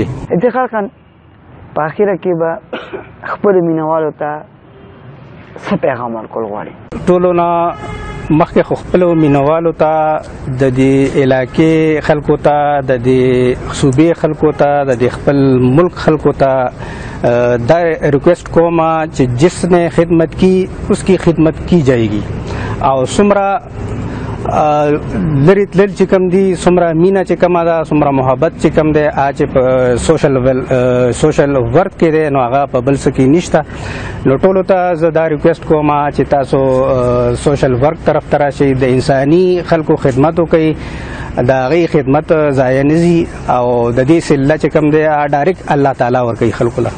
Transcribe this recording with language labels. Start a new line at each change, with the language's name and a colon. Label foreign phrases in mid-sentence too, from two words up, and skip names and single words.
Pashto: افتخار خان په اخره کې به خپلو مینهوالو ته څه پیغام ورکول غواړي؟ ټولو نه مخکې خو خپلو مینهوالو ته د دې علاقې خلکو ته د دې صوبې خلکو ته د دې خپل ملک خلکو ته دا ریکویسٹ کومه چې
Urdu: جس نے خدمت کی اس کی خدمت کی جائے گی
Pashto: او څومره لرې تلل چې کوم دي څومره مینه چې کومه ده څومره محبت چې کوم دی چې په
English: social work
Pashto: کې دی نو هغه په بل څه کې نشته. نو ټولو ته زه دا ریکویسټ کوم چې تاسو
English: social work
Pashto: طرف ته راشئ، د انساني خلکو خدمت وکړئ، د هغې خدمت ضایع نه ځي او د دې صله چې کوم دی ډایرکټ الله تعالی ورکوي خلکو له.